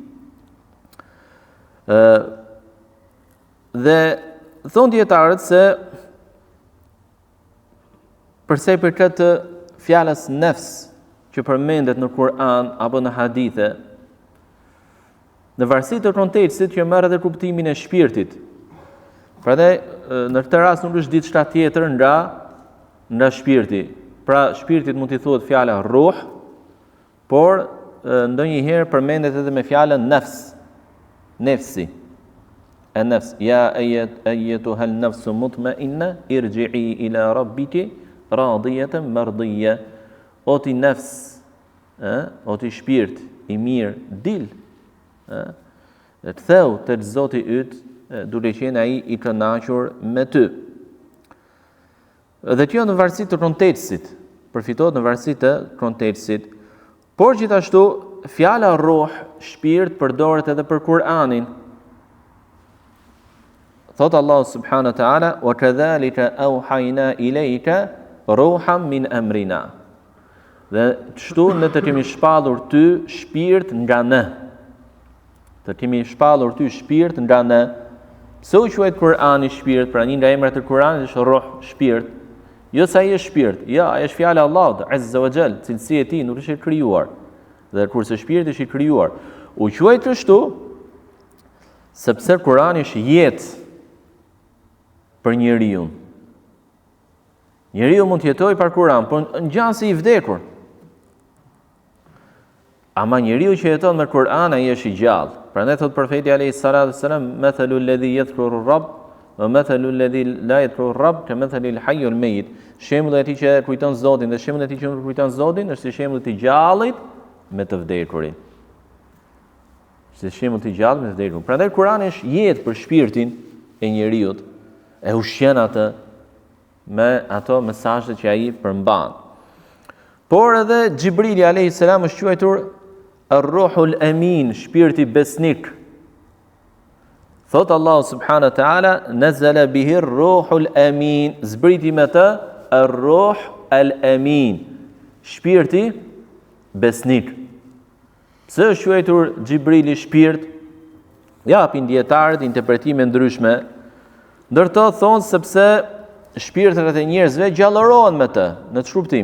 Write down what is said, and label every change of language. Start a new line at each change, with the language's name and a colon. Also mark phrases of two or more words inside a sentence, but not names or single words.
Albanian: Dhe thonë dietarët se përse i përket fjalës nefs, që përmendet në Kur'an apo në hadithe, në varësi të kontekstit që merr edhe kuptimin e shpirtit. Prandaj në këtë rast nuk është diçka tjetër nga shpirti. Pra shpirtit mund t'i thuhet fjala ruh, por ndonjëherë përmendet edhe me fjalën nafs, nefsi.
Arabic: النفس، يا أيتها النفس المطمئنة ارجعي إلى ربك راضية مرضية.
Albanian: O ti nefs, o ti shpirt i mirë, dil, të theu të Zoti yt, duke qenë ai i kënaqur me ty. Dhe kjo në varësi të kontekstit, përfitohet në varësi të kontekstit, por gjithashtu fjala ruh, shpirt, përdoret edhe për Kur'anin.
Arabic: Thot الله سبحانه وتعالى، وكذلك أوحينا إليك روحا من أمرنا.
Albanian: Dhe kështu ne të kemi shpallur ty shpirt nga ne. Të kemi shpallur ty shpirt nga ne. Pse u quhet Kur'ani shpirt? Pra një nga emrat e Kur'anit është ruh, shpirt. Jo sa ai është shpirt, ja, ai është fjala e Allahut
Arabic: عز وجل,
Albanian: cilësia e tij nuk është e krijuar. Dhe kurse shpirti është i krijuar. U quhet kështu sepse Kur'ani është jetë për njeriu. Njeriu mund të jetojë pa Kur'an, por ngjan si i vdekur. Ama njeriu që jeton me Kur'an ai është i gjallë. Prandaj thot profeti
Arabic: عليه الصلاة والسلام، "مثل الذي يذكر الرب ومثل الذي لا يذكر الرب كمثل الحي الميت."
Albanian: Shembulli i atij që kujton Zotin dhe shembulli i atij që nuk kujton Zotin është si shembulli i gjallit me të vdekurin. Si shembulli i gjallit me të vdekurin. Prandaj Kur'ani është jetë për shpirtin e njeriu, e ushqen atë me ato mesazhe që ai përmban. Por edhe Xhibrili
Arabic: عليه السلام
Albanian: është quajtur
Arabic: الروح الأمين,
Albanian: shpirti besnik.
Arabic: Thot الله سبحانه وتعالى، نزل به الروح الأمين,
Albanian: zbriti me të
Arabic: الروح الأمين,
Albanian: shpirti besnik. Pse është quajtur Xhibrili shpirt? Japin dietarët interpretime ndryshme. Ndërto thonë sepse shpirtrat e njerëzve gjallërohen me të, në çfarë kuptim?